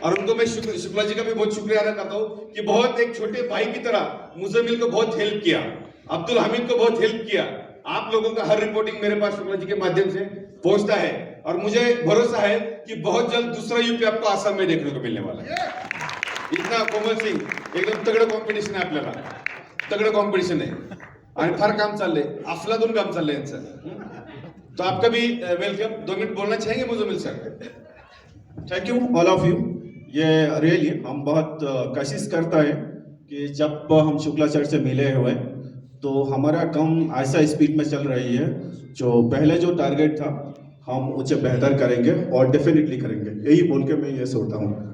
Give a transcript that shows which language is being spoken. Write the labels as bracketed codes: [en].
[hi] और उनको मैं शुक्ला जी का भी बहुत शुक्रिया अदा करता हूँ कि बहुत एक छोटे भाई की तरह मुजम्मिल को बहुत हेल्प किया, अब्दुल हमीद को बहुत हेल्प किया। आप लोगों का हर रिपोर्टिंग मेरे पास शुक्ला जी के माध्यम से पहुंचता है और मुझे भरोसा है कि बहुत जल्द दूसरा यूपी आपको आसाम में देखने को मिलने वाला है। [mr] इतना कोमल सिंह एकदम तगड़ं कॉम्पिटिशन आहे, आपल्याला तगड़ं कॉम्पिटिशन आहे आणि फार काम चाललंय, अफलातून काम चाललंय यांचं। [hi] तो आपका भी वेलकम। 2 मिनट बोलना चाहेंगे Muzammil sir? [en] Thank you all of you. [hi] ये रियली हम बहुत कोशिश करता है कि जब हम शुक्ला सर से मिले हुए तो हमारा काम ऐसा स्पीड में चल रही है, जो पहले जो टारगेट था हम उसे बेहतर करेंगे और डेफिनेटली करेंगे, यही बोल के मैं ये सोचता हूँ।